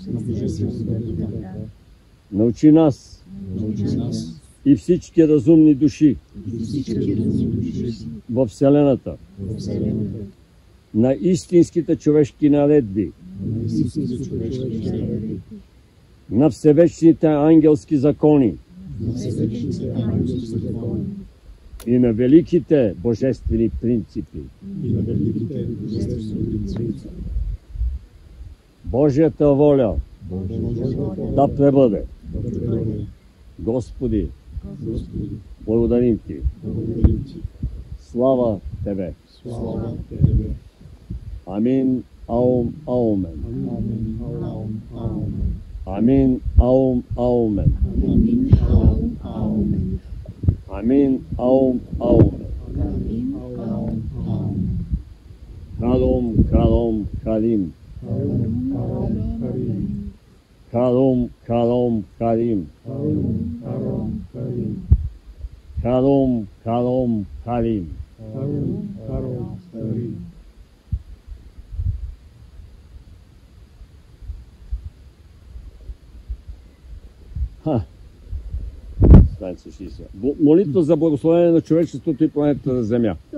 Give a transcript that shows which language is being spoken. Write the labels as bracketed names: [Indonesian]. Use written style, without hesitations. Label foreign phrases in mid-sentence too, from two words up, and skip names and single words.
[Bulgarian] Научи нас и всички разумни души във Вселената на истинските човешки наредби, на всевечните ангелски закони и на великите божествени принципи. Божията воля да пребъде. Господи, благодарим Ти. Слава Тебе. Амин, аум, аумен. Амин, аум, аумен. Амин, аум, аумен. Халом, халом, халим. Халом, халом, халим. Халом, халом, халим. Молитва за благословение на човечеството и планетата на Земя.